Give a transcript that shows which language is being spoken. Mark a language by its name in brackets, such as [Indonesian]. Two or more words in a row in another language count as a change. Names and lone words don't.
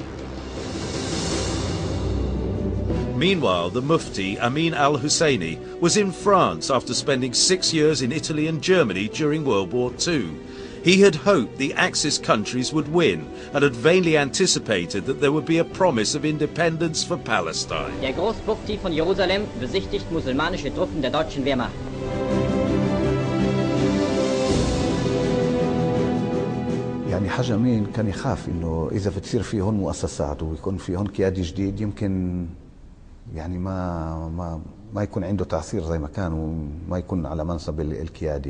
[English] Meanwhile, the Mufti Amin al-Husseini was in France after spending 6 years in Italy and Germany during World War II. He had hoped the Axis countries would win and had vainly anticipated that there would be a promise of independence for Palestine. [German] Der Großmufti von Jerusalem besichtigt musulmanische Truppen der deutschen Wehrmacht. [Arabic] يعني حاج أمين كان يخاف إنه إذا بتصير في هون مؤسسات ويكون في هون قيادي جديد يمكن يعني ما يكون عنده تأثير زي ما كان وما يكون على منصب القيادي.